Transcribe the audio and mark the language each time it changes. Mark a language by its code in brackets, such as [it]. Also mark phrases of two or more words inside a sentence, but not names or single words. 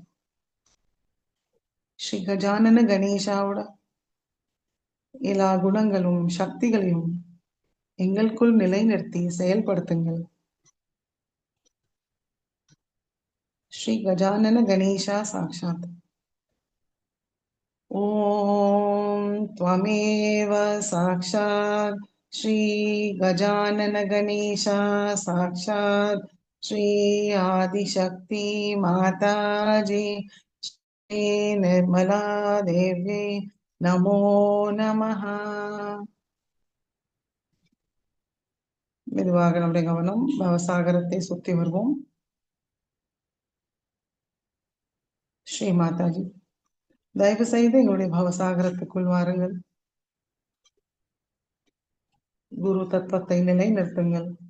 [ta] ஸ்ரீ கஜானன கணேஷாவோட எல்லா குணங்களும் சக்திகளையும் எங்களுக்குள் நிலைநிறுத்தி செயல்படுத்துங்கள். ஸ்ரீ கஜானன கணேஷா சாக்ஷாத். [sa] ஓம் त्वमेव साक्षात् श्री गजानन गणेशा साक्षात् श्री आदिशक्ति माताजी श्री निर्मला देवी नमो नमः. [ta] மெதுவாக நம்முடைய கவனம் பவசாகரத்தை சுத்தி வருவோம். ஸ்ரீ மாதாஜி, தயவு செய்து எங்களுடைய பவசாகரத்துக்குள் வாருங்கள். குரு தத்துவத்தை நிலைநிறுத்துங்கள்.